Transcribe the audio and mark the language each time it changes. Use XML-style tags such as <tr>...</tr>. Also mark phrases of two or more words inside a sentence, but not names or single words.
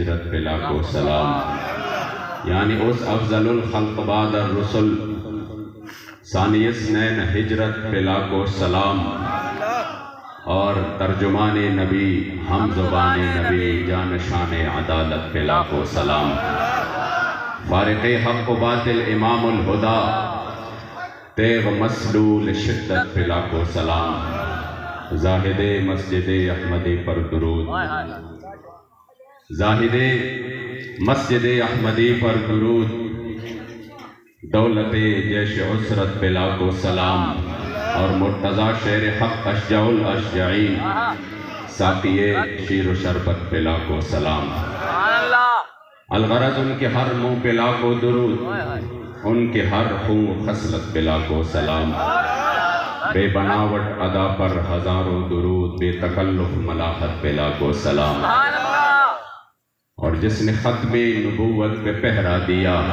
<ur>پہ لاکھوں سلام یعنی اس</ur> <ar>افضل الخلق بعد الرسل ثانی اثنین</ar> <ur>ہجرت پہ لاکھوں سلام اور ترجمان نبی ہم زبان نبی جانشان عدالت پہ لاکھوں سلام فارق حق و باطل</ur> <ar>امام الہدا</ar> <ur>تیغ مسلول شدت پہ لاکھوں سلام زاہد مسجد احمدی پر درود زاہد مسجد احمدی پر درود دولت جیش عسرت پہ لاکھوں سلام اور مرتضی شیر حق</ur> <ar>اشجع الاشجعین</ar> <ur>ساقی شیر و شربت پہ لاکھوں سلام الغرض ان کے ہر منہ پہ لاکھوں درود ان کے ہر خون خصلت پہ لاکھوں سلام بے بناوٹ ادا پر ہزاروں درود بے تکلف ملاحت پہ لاکھوں سلام اور جس نے ختم نبوت پہ پہرا دیا</ur>